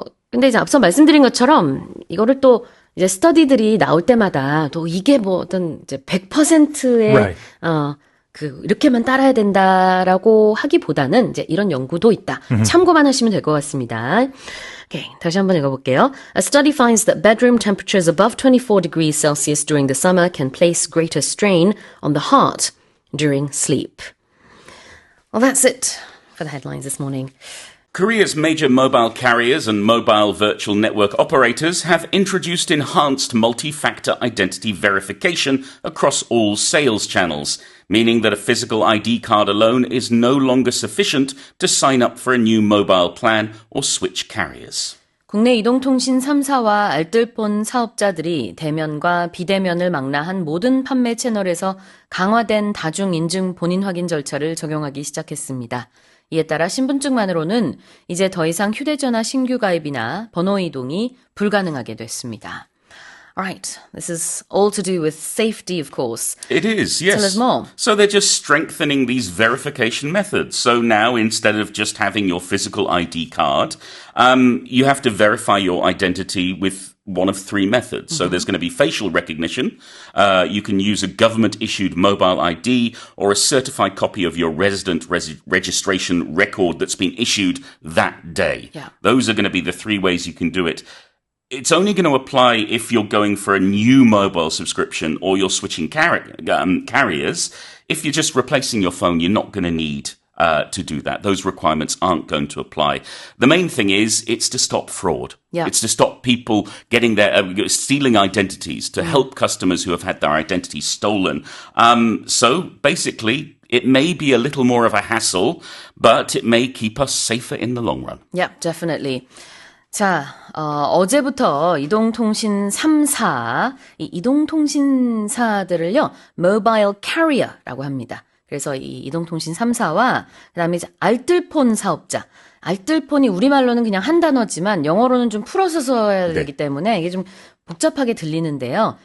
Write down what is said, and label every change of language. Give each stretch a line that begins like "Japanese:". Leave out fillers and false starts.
Korean: 근데 이제 앞서 말씀드린 것처럼 이거를 또 이제 스터디들이 나올 때마다 또 이게 뭐 어떤 이제 100%의
English: Right.
Korean: 이렇게만 따라야 된다라고 하기보다는 이제 이런 연구도 있다. 참고만 하시면 될 것 같습니다. Okay, 다시 한번 읽어볼게요.
English: A study finds that bedroom temperatures above 24 degrees Celsius during the summer can place greater strain on the heart during sleep. Well, that's it for the headlines this morning. Korea's major mobile carriers and mobile virtual network operators have introduced enhanced multi-factor identity verification across all sales channels, meaning that a physical ID card alone is no longer sufficient to sign up for a new mobile plan or switch carriers.
Korean: 국내 이동통신 3사와 알뜰폰 사업자들이 대면과 비대면을 망라한 모든 판매 채널에서 강화된 다중인증 본인 확인 절차를 적용하기 시작했습니다. 이에 따라 신분증만으로는 이제 더 이상 휴대전화 신규 가입이나 번호 이동이 불가능하게 됐습니다.
English: Alright, this is all to do with safety, of course. It is, yes. Tell us more. So they're just strengthening these verification methods. So now, instead of just having your physical ID card, you have to verify your identity with one of three methods. So there's going to be facial recognition. You can use a government-issued mobile ID or a certified copy of your resident registration record that's been issued that day. Yeah. Those are going to be the three ways you can do it. It's only going to apply if you're going for a new mobile subscription or you're switching carriers. If you're just replacing your phone, you're not going to need to do that. Those requirements aren't going to apply. The main thing is it's to stop fraud. Yeah. It's to stop people getting stealing identities, to help customers who have had their identities stolen. So basically, it may be a little more of a hassle, but it may keep us safer in the long run. Yeah, definitely.
Korean: 자, 어제부터 이동통신 3사, 이 이동통신사들을요, mobile carrier라고 합니다. 그래서 이 이동통신 3사와 그다음에 이제 알뜰폰 사업자. 알뜰폰이 우리말로는 그냥 한 단어지만 영어로는 좀 풀어서 써야 되기 때문에 이게 좀 복잡하게 들리는데요.